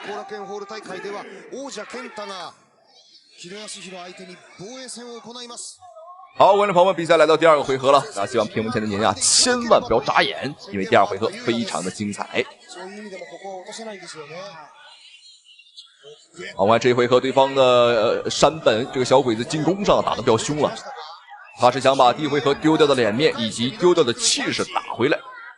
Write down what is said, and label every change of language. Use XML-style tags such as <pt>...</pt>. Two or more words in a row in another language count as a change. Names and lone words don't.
<ja>後楽園ホール大会では王者健太が木戸康弘相手に防衛戦を行います。</ja> <zh>好，觀眾朋友們，比賽來到第2個回合了。希望屏幕前的您千萬不要眨眼，因為第2回合非常的精彩。好，我們看這一回合對方的山本這個小鬼子進攻上打得比較兇了，他是想把第一回合丟掉的臉面以及丟掉的氣勢打回來。</zh>